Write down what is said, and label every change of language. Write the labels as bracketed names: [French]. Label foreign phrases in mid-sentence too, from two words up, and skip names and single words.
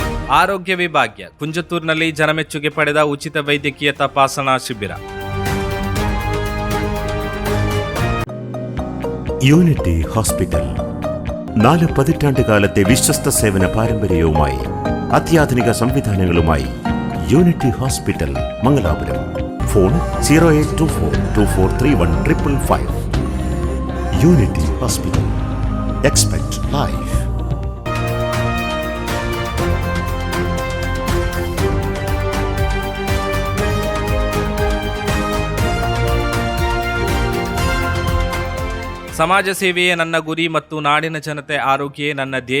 [Kannada] ಆರೋಗ್ಯ ವಿಭಾಗ್ಯ ಕುಂಜತ್ತೂರಿನಲ್ಲಿ ಜನಮೆಚ್ಚುಗೆ ಪಡೆದ ಉಚಿತ ವೈದ್ಯಕೀಯ ತಪಾಸಣಾ ಶಿಬಿರ. [Malayalam] യൂണിറ്റി ഹോസ്പിറ്റൽ 4 പതിറ്റാണ്ടുകാലത്തെ വിശ്വസ്ത സേവന പാരമ്പര്യവുമായി അത്യാധുനിക സംവിധാനങ്ങളുമായി യൂണിറ്റി ഹോസ്പിറ്റൽ മംഗലാപുരം. ഫോൺ 0824243155. യൂണിറ്റി ഹോസ്പിറ്റൽ. [English] expect life. [Kannada] ಸಮಾಜ ಸೇವೆಯೇ ನನ್ನ ಗುರಿ ಮತ್ತು ನಾಡಿನ ಜನತೆ ಆರೋಗ್ಯವೇ ನನ್ನ ಧ್ಯೇಯ